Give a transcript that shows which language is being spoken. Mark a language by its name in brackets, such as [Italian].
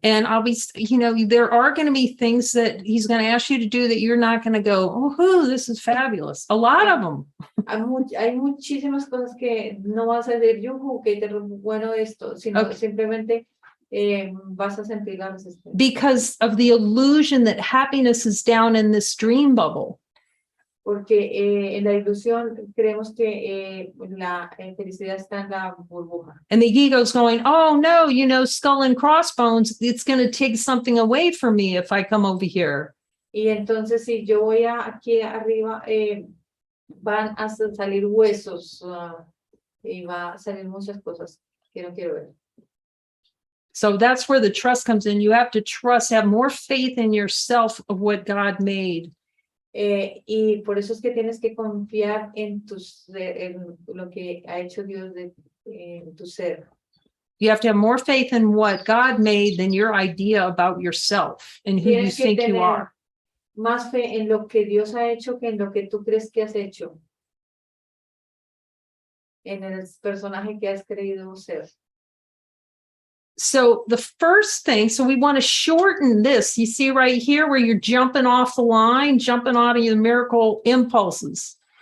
[English] And there are going to be things that he's going to ask you to do that you're not going to go, oh, this is fabulous. A lot of them. [Spanish] Hay muchísimas cosas que no vas a decir, yuhu, que bueno esto, sino [English] Okay. [Spanish] simplemente vas a sentir la resistencia. [English] Because of the illusion that happiness is down in this dream bubble. [Spanish] Porque en la ilusión creemos que la felicidad está en la burbuja. [English] And the ego's going, oh, no, skull and crossbones, it's going to take something away from me if I come over here. [Spanish] Y entonces si yo voy aquí arriba, van a salir huesos y va a salir muchas cosas que no quiero ver. [English] So that's where the trust comes in. You have to have more faith in yourself of what God made. [Spanish] Y por eso es que tienes que confiar en lo que ha hecho Dios en tu ser. [English] You have to have more faith in what God made than your idea about yourself and who you [Spanish] Tienes que [English] think you [Spanish] tener [English] are. [Spanish] más fe en lo que Dios ha hecho que en lo que tú crees que has hecho. En el personaje que has creído ser. [English] So the first thing, so we want to shorten this. You see right here where you're jumping off the line, jumping out of your miracle impulses.